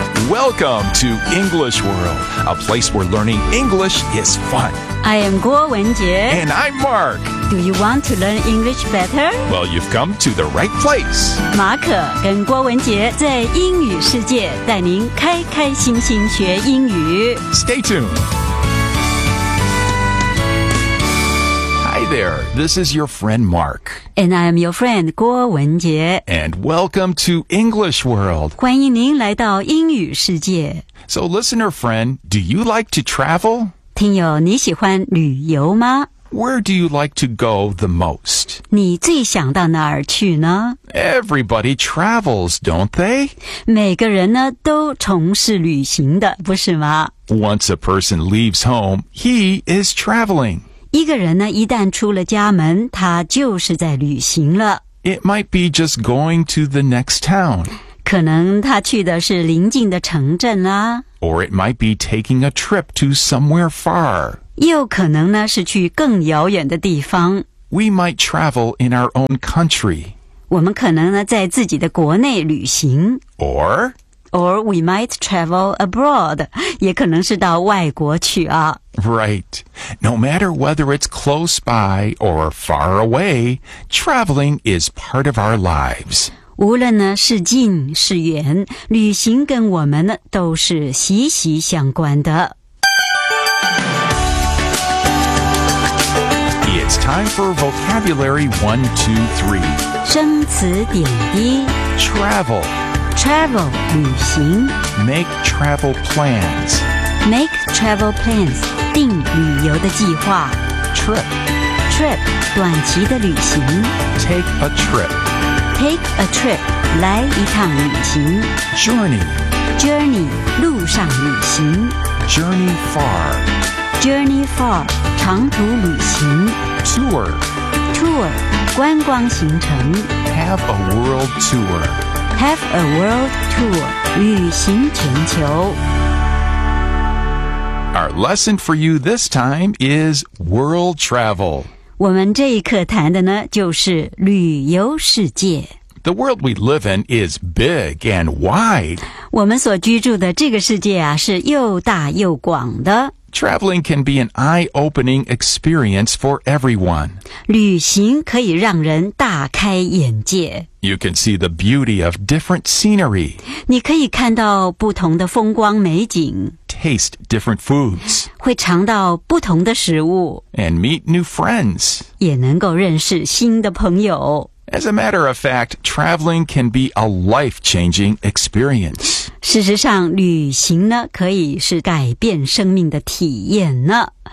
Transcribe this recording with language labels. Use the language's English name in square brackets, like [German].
[English] Welcome to English World, a place where learning English is fun. I am Guo Wenjie. And I'm Mark. Do you want to learn English better? Well, you've come to the right place. [Chinese] 马可跟郭文杰在英语世界带您开开心心学英语。 [English] Stay tuned. There. This is your friend Mark. And I am your friend, 郭文杰. And welcome to English World. [Chinese] 欢迎您来到英语世界. [English] So listener friend, do you like to travel? [Chinese] 听友你喜欢旅游吗? [English] Where do you like to go the most? [Chinese] 你最想到哪儿去呢? [English] Everybody travels, don't they? [Chinese] 每个人呢都从事旅行的,不是吗? [English] Once a person leaves home, he is traveling. [Chinese] 一个人呢，一旦出了家门，他就是在旅行了。 [English] It might be just going to the next town. [Chinese] 可能他去的是邻近的城镇啦。 [English] Or it might be taking a trip to somewhere far. [Chinese] 又可能呢，是去更遥远的地方。 [English] We might travel in our own country. [Chinese] 我们可能呢，在自己的国内旅行。 [English] Or we might travel abroad, [Chinese] 也可能是到外国去啊。 [English] Right. No matter whether it's close by or far away, traveling is part of our lives. [Chinese] 无论呢是近是远，旅行跟我们呢都是息息相关的。 [English] It's time for vocabulary 1, 2, 3. [Chinese] 生词点滴。 [English] Travel. Travel, [Chinese] 旅行 [English] Make travel plans. Make travel plans, [Chinese] 定旅游的计划 [English] Trip. Trip, [Chinese] 短期的旅行 [English] Take a trip. Take a trip, [Chinese] 来一趟旅行 [English] Journey. Journey, [Chinese] 路上旅行 [English] Journey far. Journey far, [Chinese] 长途旅行 [English] Tour. Tour, [Chinese] 观光行程 [English] Have a world tour. Have a world tour, [Chinese] 旅行全球。 [English] Our lesson for you this time is world travel. [Chinese] 我们这一课谈的呢，就是旅游世界。 [English] The world we live in is big and wide. [Chinese] 我们所居住的这个世界啊，是又大又广的。 [English] Traveling can be an eye-opening experience for everyone. [Chinese] 旅行可以让人大开眼界。 [English] You can see the beauty of different scenery. [Chinese] 你可以看到不同的风光美景。 [English] Taste different foods. [Chinese] 会尝到不同的食物。 [English] And meet new friends. [Chinese] 也能够认识新的朋友。 [English] As a matter of fact, traveling can be a life-changing experience. [Chinese] 事实上，旅行呢，可以是改变生命的体验呢。